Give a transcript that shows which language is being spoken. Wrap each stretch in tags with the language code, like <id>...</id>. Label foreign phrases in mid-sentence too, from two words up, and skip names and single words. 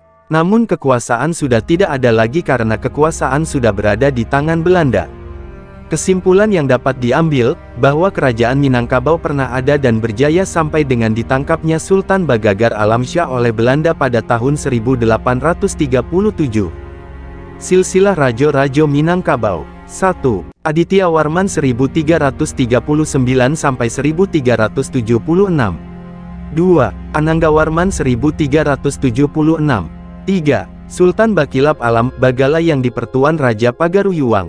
<id>Namun kekuasaan sudah tidak ada lagi karena kekuasaan sudah berada di tangan Belanda. Kesimpulan yang dapat diambil, bahwa kerajaan Minangkabau pernah ada dan berjaya sampai dengan ditangkapnya Sultan Bagagar Alamsyah oleh Belanda pada tahun 1837. Silsilah Rajo-Rajo Minangkabau. 1. Aditya Warman 1339–1376. 2. Anangga Warman 1376. 3. Sultan Bakilap Alam Bagala yang di-Pertuan Raja Pagaruyuang.</id>